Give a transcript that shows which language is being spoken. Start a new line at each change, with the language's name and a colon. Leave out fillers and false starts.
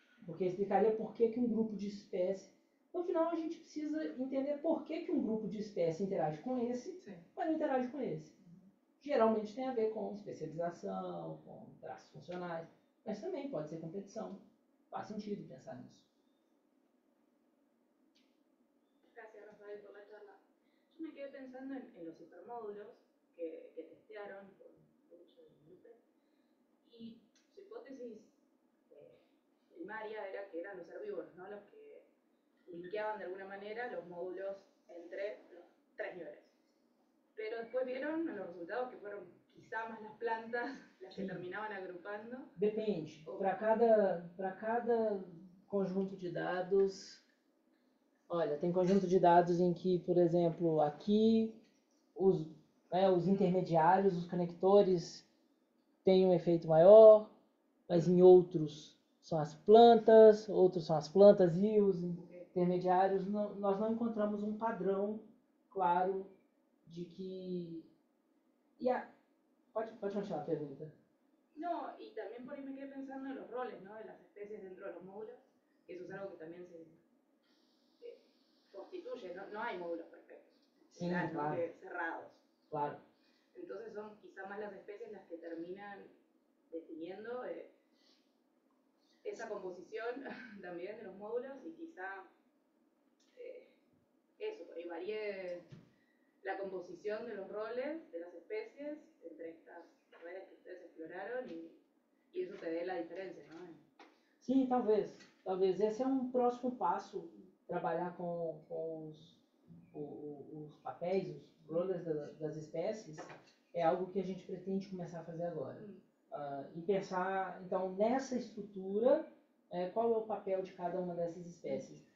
Portuguese: Porque explicaria por que um grupo de espécies... No final, a gente precisa entender por que um grupo de espécies interage com esse, mas não interage com esse. Geralmente tem a ver com especialização, com traços funcionais, mas também pode ser competição. Faz sentido pensar nisso.
Spanish: Por la charla. Yo me quedé pensando en los hipermódulos que testearon con mucho grupo y su hipótesis primaria era que eran los herbívoros, ¿no? Los que linkeaban de alguna manera los módulos entre los 3 niveles. Pero después vieron en los resultados que fueron quizá más las plantas las que terminaban agrupando.
Portuguese: Depende. Para cada conjunto de dados... Olha, tem conjunto de dados em que, por exemplo, aqui os intermediários, os conectores têm um efeito maior, mas em outros são as plantas, outros são as plantas e os intermediários. Nós não encontramos um padrão claro de que Pode continuar a pergunta.
Spanish: No, y también por ahí me quedé pensando en los roles, ¿no? De las especies dentro de los módulos, que eso es algo que también se constituye, no hay módulos perfectos, Sí, ¿no? claro. Cerrados. Claro. Entonces son quizá más las especies las que terminan definiendo esa composición también de los módulos y quizá eso, por ahí varíe la composición de los roles de las especies entre estas redes que ustedes exploraron y eso te dé la diferencia, ¿no?
Portuguese: Sim, talvez esse é um próximo passo, trabalhar com os papéis, os roles das espécies, é algo que a gente pretende começar a fazer agora. E pensar, então, nessa estrutura, qual é o papel de cada uma dessas espécies.